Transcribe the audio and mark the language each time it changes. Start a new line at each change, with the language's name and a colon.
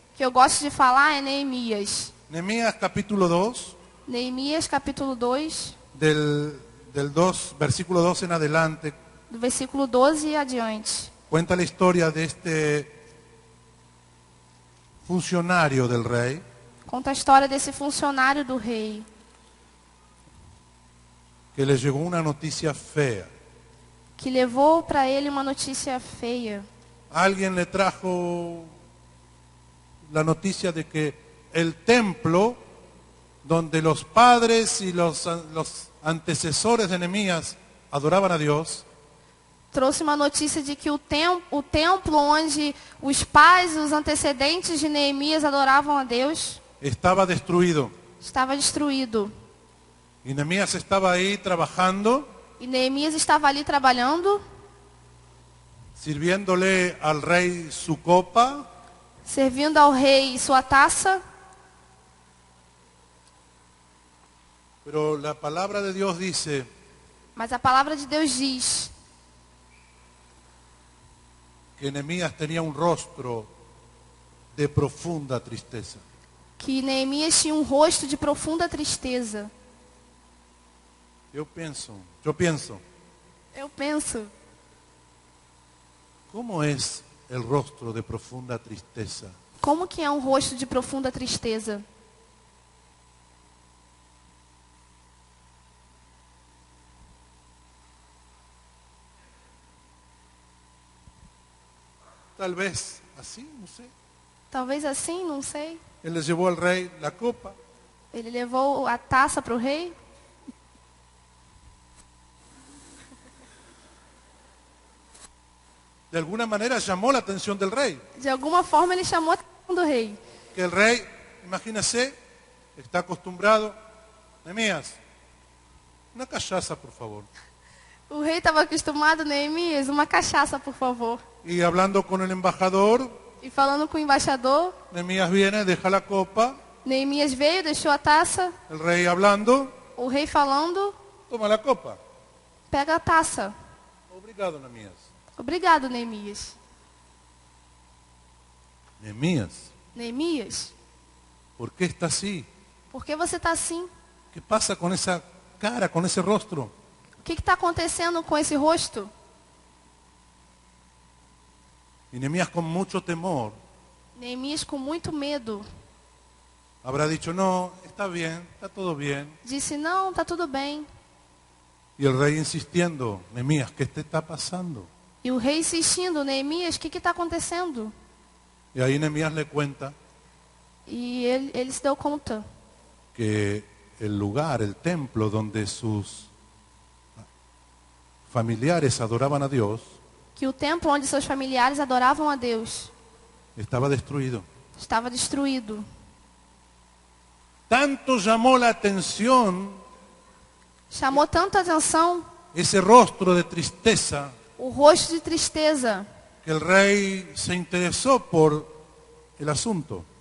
Portuguese: que eu gosto de falar é Neemias.
Spanish: Nehemías capítulo 2,
Portuguese: Neemias capítulo 2,
Spanish: del 2, versículo 2 en adelante,
Portuguese: do versículo 12 e adiante.
Spanish: cuenta la historia de este funcionario del rey
Portuguese: Conta a história desse funcionário do rei,
Spanish: que le llegó una noticia fea.
Portuguese: que levou para ele uma notícia feia.
Spanish: Alguien le trajo la noticia de que el templo donde los padres y los antecesores de Nehemías adoraban a Dios,
Portuguese: Trouxe uma notícia de que o templo onde os pais e os antecedentes de Neemias adoravam a Deus
Spanish: estaba destruido.
Portuguese: estava destruído.
Spanish: Y Nehemías estaba ahí trabajando,
Portuguese: E Neemias estava ali trabalhando,
Spanish: sirviéndole al rey su copa,
Portuguese: servindo ao rei sua taça.
Spanish: pero la palabra de Dios dice
Portuguese: Mas a palavra de Deus diz
Spanish: que Nehemías tenía un rostro de profunda tristeza.
Portuguese: que Neemias tinha um rosto de profunda tristeza.
Spanish: Yo pienso,
Portuguese: Eu penso,
Spanish: ¿cómo es el rostro de profunda tristeza?
Portuguese: como que é um rosto de profunda tristeza?
Spanish: Tal vez así, no sé.
Portuguese: Talvez assim, não sei.
Spanish: Él le llevó al rey la copa,
Portuguese: Ele levou a taça para o rei.
Spanish: de alguna manera llamó la atención del rey.
Portuguese: De alguma forma ele chamou a atenção do rei.
Spanish: Que el rey, imagínese, está acostumbrado. Nehemías, una cachaza, por favor.
Portuguese: O rei estava acostumado, Neemias, uma cachaça, por favor.
Spanish: Y hablando con el embajador,
Portuguese: E falando com o embaixador,
Spanish: Nehemías viene, deja la copa,
Portuguese: Neemias veio, deixou a taça.
Spanish: el rey hablando,
Portuguese: O rei falando,
Spanish: toma la copa.
Portuguese: pega a taça. Obrigado, Nehemías. Obrigado, Neemias.
Spanish: Nehemías,
Portuguese: Neemias,
Spanish: ¿por qué está así?
Portuguese: por que você está assim?
Spanish: ¿Qué pasa con esa cara, con ese rostro?
Portuguese: O que está acontecendo com esse rosto?
Spanish: Y Nehemías con mucho temor
Portuguese: Neemias, com muito medo,
Spanish: habrá dicho, no, está bien, está todo bien.
Portuguese: disse, não, está tudo bem.
Spanish: Y el rey insistiendo, Nehemías, ¿qué te está pasando?
Portuguese: E o rei insistindo, Neemias, o que está acontecendo?
Spanish: Y ahí Nehemías le cuenta
Portuguese: E ele se deu conta
Spanish: que el lugar, el templo donde sus familiares adoraban a Dios,
Portuguese: que o templo onde seus familiares adoravam a Deus
Spanish: estaba destruido.
Portuguese: estava destruído.
Spanish: Tanto llamó la atención
Portuguese: Chamou tanta atenção
Spanish: ese rostro de tristeza
Portuguese: o rosto de tristeza
Spanish: que el rey se interesó por el asunto.